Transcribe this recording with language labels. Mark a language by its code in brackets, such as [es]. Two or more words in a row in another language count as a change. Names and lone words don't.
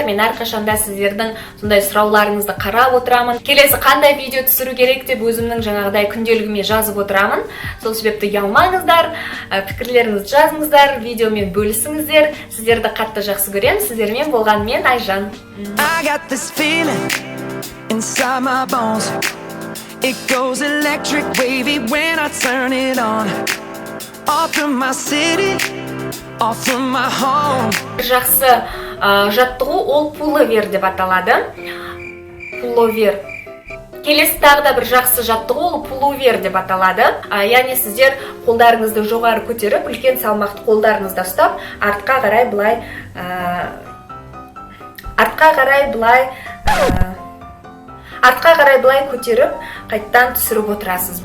[kk] Мен әрқашанда сіздердің сондай сұрауларыңызды қарап отырамын. Келесі қандай видео түсіру керек деп өзімнің жаңағыдай күнделігіме жазып отырамын. Сол себепті ұялмаңыздар, пікірлеріңізді жазыңыздар, видеомен бөлісіңіздер. Сіздерді қатты жақсы көремін. Сіздермен болған мен Айжан. [en] Inside my bones, it goes electric wavy when I turn it on. Off from my city, off from my home. [kk] Жақсы жаттығу ол пуловер деп аталады. Пуловер. Келесі тағы да бір жақсы жаттығу ол пуловер деп аталады. Яғни сіздер қолдарыңызды жоғары көтеріп, үлкен салмақты қолдарыңызды ұстап, артқа қарай былай көтеріп, қайттан түсіріп отырасыз.